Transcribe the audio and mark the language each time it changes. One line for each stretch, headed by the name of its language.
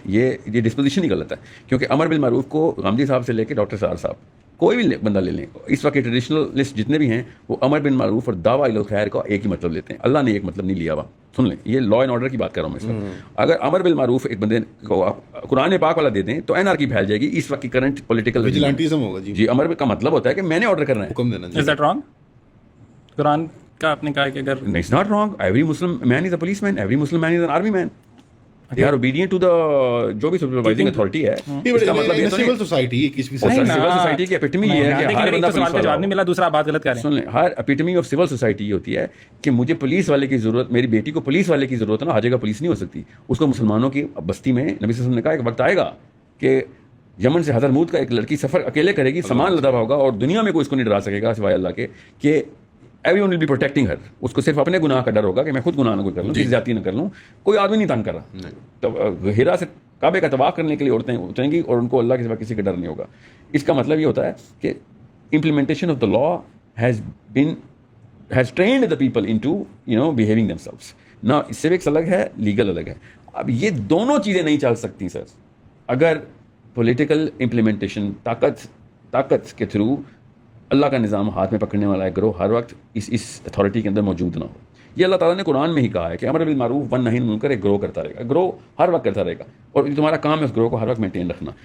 Urdu: یہ ڈسپوزیشن ہی غلط ہے, کیونکہ امر بالمعروف کو غامدی صاحب سے لے کے ڈاکٹر سار صاحب, کوئی بھی بندہ لے لیں, اس وقت کے ٹریڈیشنل لسٹ جتنے بھی ہیں وہ امر بالمعروف اور دعویٰ الی الخیر کا ایک ہی مطلب لیتے ہیں. اللہ نے ایک مطلب نہیں لیا ہوا, سن لیں, یہ لا اینڈ آرڈر کی بات کر رہا ہوں میں. اگر امر بالمعروف ایک بندے کو قرآن پاک والا دے دیں تو انارکی پھیل جائے گی. اس وقت کی کرنٹ پولیٹیکل ویجیلانٹیزم ہوگا. جی, امر کا مطلب ہوتا ہے کہ میں نے آرڈر کرنا ہے, حکم دینا.
English: Is that wrong?
Urdu: قرآن کا آپ نے کہا کہ اگر
English: It's not wrong. Every Muslim man is a policeman. Every Muslim man is an army man. They are obedient to the
Urdu: جو بھی
English: supervising authority ہے.
Urdu: اس کا مطلب یہ تو سول سوسائٹی سول سوسائٹی کی ایپیٹمی یہ ہے کہ ہر بندہ سوال کا جواب نہیں ملا, دوسرا بات غلط کر رہے ہیں. سن لیں, ہر ایپیٹمی آف سول سوسائٹی یہ ہوتی ہے کہ مجھے پولیس والے کی ضرورت, میری بیٹی کو پولیس والے کی ضرورت ہے نا, ہر جگہ پولیس نہیں ہو سکتی. اس کو مسلمانوں کی بستی میں نبی صلی اللہ علیہ وسلم نے کہا ایک وقت آئے گا کہ یمن سے حضرموت کا ایک لڑکی سفر اکیلے کرے گی, سامان لدا ہوگا, اور دنیا میں کوئی اس کو نہیں ڈرا سکے گا سوائے اللہ کے, کہ
English: Every one will be protecting her.
Urdu: اس کو صرف اپنے گناہ کا ڈر ہوگا کہ میں خود گناہ نہ کر لوں, کسی زیادتی نہ کر لوں, کوئی آدمی نہیں تنگ کر رہا. تو ہیرا سے کعبے کا طواف کرنے کے لیے عورتیں اتریں گی اور ان کو اللہ کے سوا کسی کا ڈر نہیں ہوگا. اس کا مطلب یہ ہوتا ہے کہ
English: implementation of the law has trained the people into behaving themselves.
Urdu: Now civics الگ ہے, لیگل الگ ہے. اب یہ دونوں چیزیں نہیں چل سکتی سر اگر پولیٹیکل امپلیمنٹیشن طاقت کے تھرو اللہ کا نظام ہاتھ میں پکڑنے والا ایک گروہ ہر وقت اس اتھارٹی کے اندر موجود نہ ہو. یہ اللہ تعالیٰ نے قرآن میں ہی کہا ہے کہ امر بالمعروف ون نہی عن المنکر ایک گروہ کرتا رہے گا, گروہ ہر وقت کرتا رہے گا, اور تمہارا کام ہے اس گروہ کو ہر وقت مینٹین رکھنا.